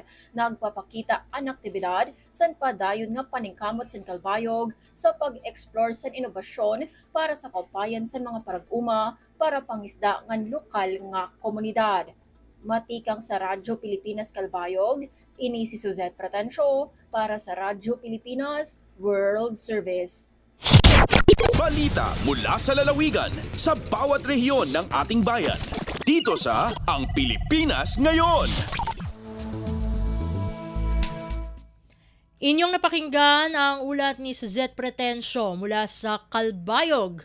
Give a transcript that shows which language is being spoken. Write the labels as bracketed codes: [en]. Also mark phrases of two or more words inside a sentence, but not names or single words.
[war] Nagpapakita ang aktibidad sa padayon nga paningkamot sa Calbayog sa pag-explore sa inobasyon para sa kaupayan sa mga parag-uma para pangisda ngan lokal nga komunidad. Matikang sa Radyo Pilipinas Calbayog, ini si Suzette Pretencio para sa Radyo Pilipinas World Service. [tl] Balita mula sa lalawigan sa bawat rehiyon ng ating bayan. Dito sa Ang Pilipinas Ngayon. Inyong napakinggan ang ulat ni Suzette Pretencio mula sa Calbayog.